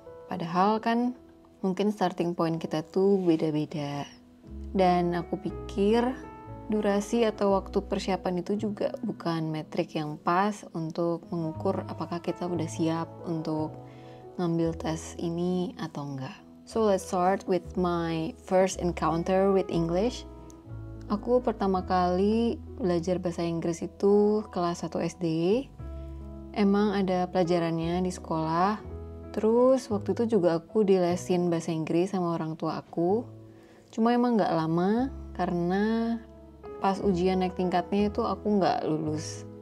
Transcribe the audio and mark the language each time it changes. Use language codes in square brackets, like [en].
[id] Padahal kan mungkin starting point kita tuh beda-beda. Dan aku pikir durasi atau waktu persiapan itu juga bukan metrik yang pas untuk mengukur apakah kita udah siap untuk ngambil tes ini atau enggak. [en] So let's start with my first encounter with English. [id] Aku pertama kali belajar bahasa Inggris itu kelas 1 SD. Emang ada pelajarannya di sekolah. Terus waktu itu juga aku dilesin bahasa Inggris sama orang tua aku. Cuma emang gak lama karena pas ujian naik tingkatnya itu aku gak lulus.